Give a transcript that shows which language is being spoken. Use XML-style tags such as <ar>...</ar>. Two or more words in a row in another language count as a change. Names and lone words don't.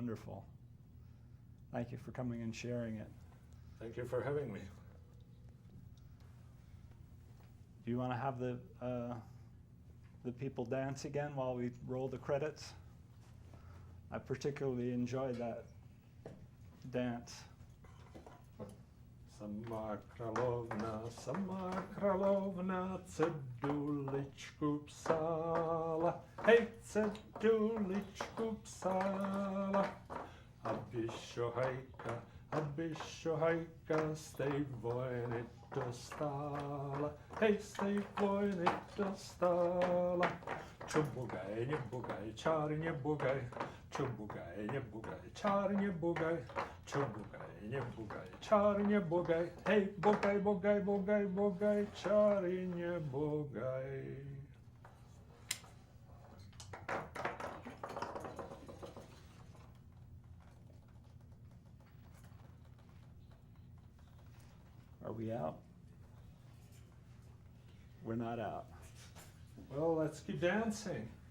<en>Thank you for coming and sharing it. Thank you for having me. Do you want to have the people dance again while we roll the credits? I particularly enjoyed that dance.</en> <cs>Sama královna ceduličku psala, hej, ceduličku psala, aby šohajka z tej vojny dostala, hej, z tej vojny dostala. Čubugaj, nebugaj, čár nebugaj, čubugaj, nebugaj, čár nebugaj, čubugaj, nebugaj, čár nebugaj, hej, bugaj, bugaj, bugaj, bugaj, čár nebugaj.</cs> <en>Are we out? We're not out. Well, let's keep dancing.</en>